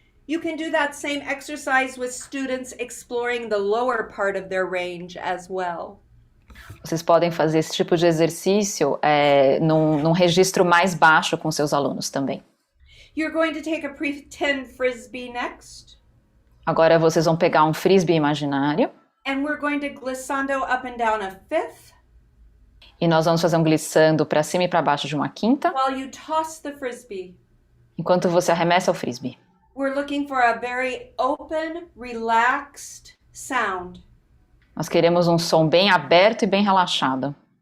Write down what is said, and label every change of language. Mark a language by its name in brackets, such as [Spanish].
[English] You can do that same exercise with students exploring the lower part of their range as well. [Portuguese] Vocês podem fazer esse tipo de exercício num registro mais baixo com seus alunos também. [English] You're going to take a pretend frisbee next. [Portuguese] Agora vocês vão pegar um frisbee imaginário. [English] And we're going to glissando up and down a fifth [Portuguese] E nós vamos fazer um glissando para cima e para baixo de uma quinta, [English] while you toss the frisbee. [Portuguese] enquanto você arremessa o frisbee. [English] We're looking for a very open, relaxed sound. [Portuguese] Nós queremos um som bem aberto e bem relaxado.